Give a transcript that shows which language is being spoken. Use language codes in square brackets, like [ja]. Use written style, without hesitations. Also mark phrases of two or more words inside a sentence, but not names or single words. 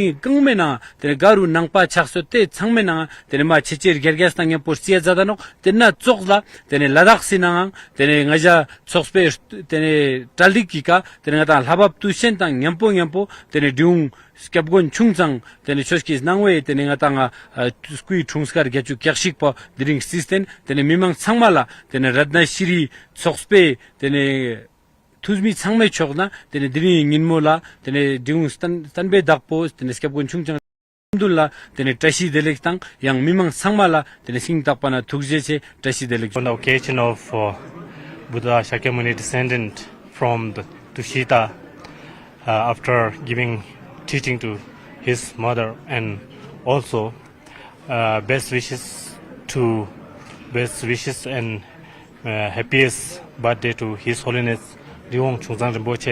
[lbj] kangmena tene garu nangpa chakso te changmena tene ma checher gergas tangya porsia jadano tena chokla tene ladak sinanga tene ngaja chokspe tene taldikika tene ngatanga labab tushen tang nyampo tene diung skepgon chungchang tene choskis nangwe tene ngatanga skui chungskar gechu kyakshik pa diring system tene mimang changmala tene radna shiri chokspe tene tuzmi changme chokna tene diring nginmola tene diung stanbe dakpo tene skepgon chungchang Alhamdulillah tene tashi delek tang yang mimang sangmala tene sing takpana thukjeche tashi delek. [en] On the occasion of Buddha Shakyamuni descendant from the Tushita after giving teaching to his mother and also best wishes and happiest birthday to His Holiness Diung Chungzang Rinpoche.